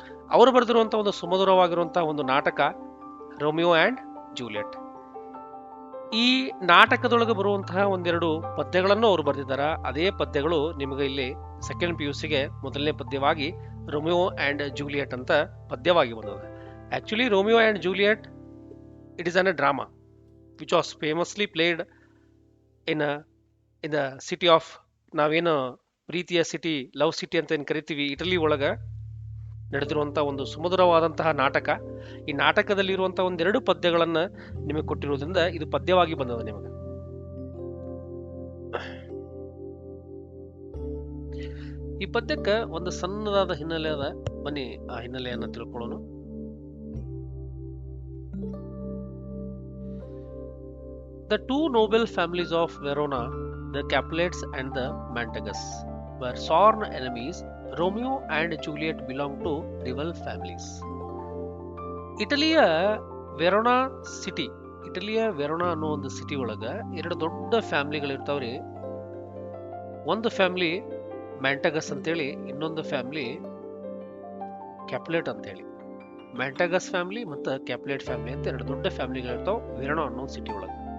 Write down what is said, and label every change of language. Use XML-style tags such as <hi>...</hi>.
<kn>ಅವರು ಬರೆದಿರುವಂತ ಒಂದು ಸುಮಧುರವಾಗಿರುವಂತಹ ಒಂದು ನಾಟಕ ರೋಮಿಯೋ ಆ್ಯಂಡ್ ಜೂಲಿಯಟ್. ಈ ನಾಟಕದೊಳಗೆ ಬರುವಂತಹ ಒಂದೆರಡು ಪದ್ಯಗಳನ್ನು ಅವರು ಬರೆದಿದ್ದಾರೆ. ಅದೇ ಪದ್ಯಗಳು ನಿಮಗೆ ಇಲ್ಲಿ ಸೆಕೆಂಡ್ PUCಗೆ ಮೊದಲನೇ ಪದ್ಯವಾಗಿ ರೋಮಿಯೋ ಆ್ಯಂಡ್ ಜೂಲಿಯಟ್ ಅಂತ ಪದ್ಯವಾಗಿ ಬಂದದ.</kn> <en>Actually, Romeo and Juliet, it is a drama which was famously played in the city of,</en> <kn>ನಾವೇನು ಪ್ರೀತಿಯ ಸಿಟಿ, ಲವ್ ಸಿಟಿ ಅಂತ ಏನು ಕರಿತೀವಿ, ಇಟಲಿ ಒಳಗ ನಡೆದಿರುವಂತಹ ಒಂದು ಸುಮಧುರವಾದಂತಹ ನಾಟಕ. ಈ ನಾಟಕದಲ್ಲಿರುವಂತಹ ಒಂದೆರಡು ಪದ್ಯಗಳನ್ನ ನಿಮಗೆ ಕೊಟ್ಟಿರೋದ್ರಿಂದ ಇದು ಪದ್ಯವಾಗಿ ಬಂದದ ನಿಮಗೆ. ಈ ಪದ್ಯಕ್ಕೆ ಒಂದು ಸಣ್ಣದಾದ ಹಿನ್ನೆಲೆ ಅದ. ಬನ್ನಿ ಆ ಹಿನ್ನೆಲೆಯನ್ನ ತಿಳ್ಕೊಳ್ಳೋಣ.</kn> <en>The two noble families of Verona, the Capulets and the Mantagus, were sworn enemies. Romeo and Juliet belonged to rival families.</en> <kn>ಇಟಲಿಯ ವೆರೋನಾ ಸಿಟಿ, ಇಟಲಿಯ ವೆರೋನಾ ಅನ್ನೋ ಒಂದು ಸಿಟಿ ಒಳಗ ಎರಡು ದೊಡ್ಡ ಫ್ಯಾಮಿಲಿಗಳಿರ್ತಾವ್ರಿ. ಒಂದು ಫ್ಯಾಮಿಲಿ ಮ್ಯಾಂಟಗಸ್ ಅಂತೇಳಿ, ಇನ್ನೊಂದು ಫ್ಯಾಮಿಲಿ ಕ್ಯಾಪುಲೇಟ್ ಅಂತೇಳಿ. ಮ್ಯಾಂಟಗಸ್ ಫ್ಯಾಮಿಲಿ ಮತ್ತು ಕ್ಯಾಪುಲೇಟ್ ಫ್ಯಾಮಿಲಿ ಅಂತ ಎರಡು ದೊಡ್ಡ ಫ್ಯಾಮಿಲಿಗಳಿರ್ತಾವ ವೆರೋನಾ ಅನ್ನೋ ಸಿಟಿ ಒಳಗೆ.</kn>